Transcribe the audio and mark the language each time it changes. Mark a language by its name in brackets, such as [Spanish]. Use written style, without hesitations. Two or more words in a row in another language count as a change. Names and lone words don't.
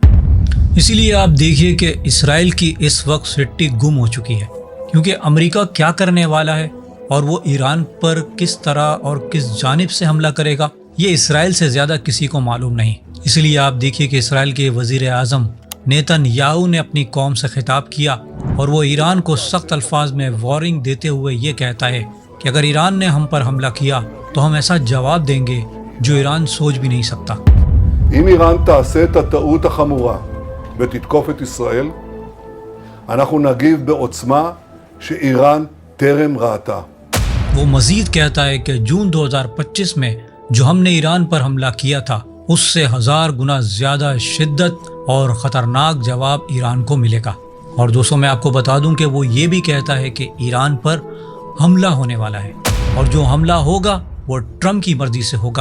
[Urdu] اسی لیے آپ دیکھیے کہ اسرائیل کی اس وقت سٹی گم ہو چکی ہے، کیونکہ امریکہ کیا کرنے والا ہے اور وہ ایران پر کس طرح اور کس جانب سے حملہ کرے گا یہ اسرائیل سے زیادہ کسی کو معلوم نہیں. اس لیے آپ دیکھیے کہ اسرائیل کے وزیر اعظم نیتن یاہو نے اپنی قوم سے خطاب کیا اور وہ ایران کو سخت الفاظ میں وارننگ دیتے ہوئے یہ کہتا ہے کہ اگر ایران نے ہم پر حملہ کیا تو ہم ایسا جواب دیں گے جو ایران سوچ بھی نہیں سکتا. [Hebrew] אם איראן תעשה את הטעות החמורה ותתקוף את ישראל, אנחנו נגיב בעוצמה שאיראן טרם ראתה। [Urdu] وہ مزید کہتا ہے کہ جون 2025 میں جو ہم نے ایران پر حملہ کیا تھا اس سے 1000 گنا زیادہ شدت اور خطرناک جواب ایران کو ملے گا. اور دوستوں میں آپ کو بتا دوں کہ وہ یہ بھی کہتا ہے کہ ایران پر حملہ ہونے والا ہے اور جو حملہ ہوگا وہ ٹرمپ کی مرضی سے ہوگا.